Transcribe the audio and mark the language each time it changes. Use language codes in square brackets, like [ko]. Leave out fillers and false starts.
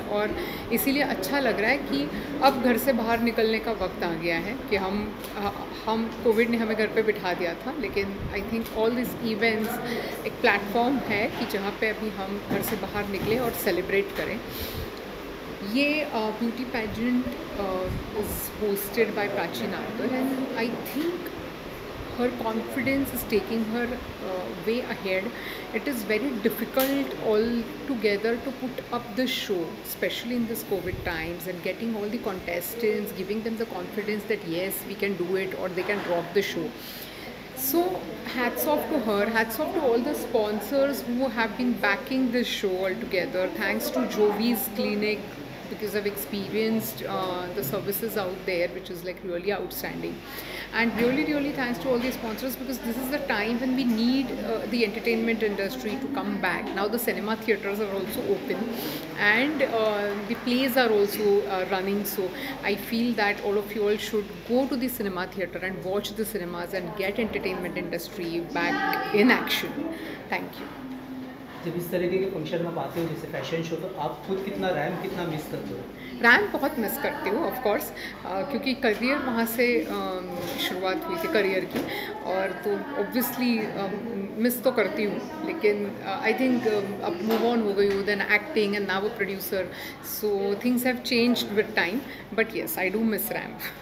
[hi] और इसीलिए अच्छा लग रहा है कि अब घर से बाहर निकलने का वक्त आ गया है कि हम कोविड ने हमें घर पे बिठा दिया था, लेकिन [en] I think all this events [hi] एक प्लेटफॉर्म है कि जहाँ पे अभी हम घर से बाहर निकलें और सेलिब्रेट करें। ये beauty pageant [en] is hosted by Prachi Nagpur, and I think her confidence is taking her way ahead. It is very difficult altogether to put up the show, especially in this COVID times, and getting all the contestants, giving them the confidence that yes, we can do it, or they can rock the show. So hats off to her, hats off to all the sponsors who have been backing this show altogether. Thanks to Jovi's Clinic, because I've experienced the services out there, which is like really outstanding. And really thanks to all the sponsors, because this is the time when we need the entertainment industry to come back. Now the cinema theatres are also open, and the plays are also running, so I feel that all of you all should go to the cinema theatre and watch the cinemas and get entertainment industry back in action. Thank you. [hi] जब इस तरीके के function में आप आते हो जैसे fashion show, तो आप खुद कितना रैम कितना मिस करते हो? रैम बहुत मिस करती हूँ [en] of course, [hi] क्योंकि करियर वहाँ से शुरुआत हुई थी करियर की, और तो ऑब्वियसली मिस तो करती हूँ, लेकिन [en] I think [hi] अब मूव ऑन हो गई हूँ, [en] Then acting and now a producer, so things have changed with time, but yes I do miss ramp.